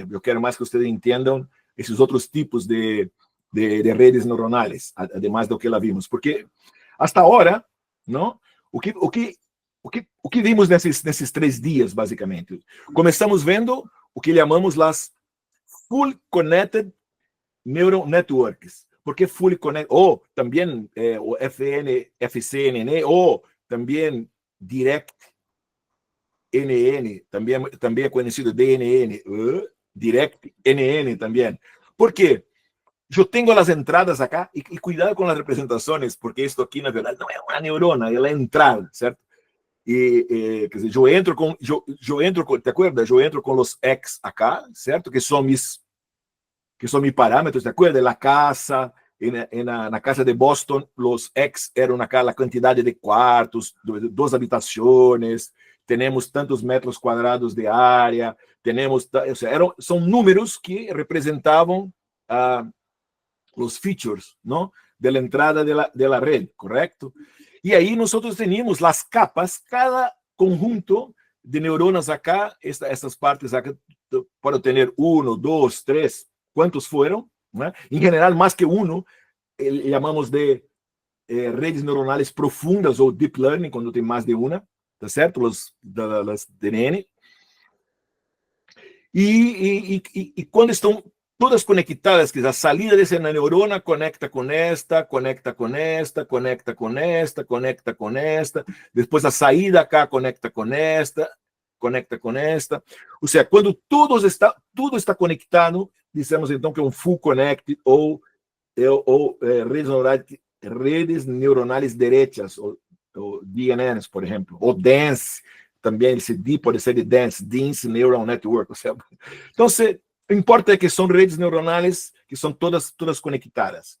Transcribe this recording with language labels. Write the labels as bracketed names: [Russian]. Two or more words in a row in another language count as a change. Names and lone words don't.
[Portuguese] Eu quero mais que vocês entendam esses outros tipos de redes neuronais, además do que lá vimos, porque hasta agora, não? O que vimos nesses 3 dias, basicamente? Começamos vendo o que chamamos as [English] Full Connected Neural Networks. [Spanish] ¿Por qué [English] Full Connected? [Spanish] O también o FCNN, o también [English] Direct NN, [Spanish] también conocido DNN, [English] Direct NN [Spanish] también. ¿Por qué? Yo tengo las entradas acá y cuidado con las representaciones, porque esto aquí, [Portuguese] na verdade, não é uma neurona, ela é entrada, certo? Quer dizer, eu entro com, [Spanish] te acuerdas? [Portuguese] Eu entro com os X acá, certo? Que são [Spanish] mis parámetros, te acuerdas? La casa, [Portuguese] na casa de Boston, os X eram acá a quantidade de quartos, 2 habitações, temos tantos metros quadrados de área, ou seja, são números que representavam os features, não? Da entrada da rede, correto? E aí nós tínhamos as capas, cada conjunto de [Spanish] neuronas acá, [Portuguese] essas partes acá, pode ter 1, 2, 3, quantos foram, né? Em geral, mais que 1, chamamos de redes neuronais profundas ou [English] deep learning, [Portuguese] quando tem mais de uma, tá certo? Das DNN. E quando estão todas conectadas, que a salida dessa neurona conecta com esta, conecta com esta, conecta com esta, conecta com esta, depois a saída cá conecta com esta, conecta com esta. Ou seja, quando tudo está conectado, dizemos então que é um [English] full connect [Portuguese] ou redes neuronais diretas, ou DNNs, por exemplo, ou dense, também esse D pode ser de [English] dense neural network. [Portuguese] Ou seja, então, o que importa é que são redes neuronais que são todas conectadas.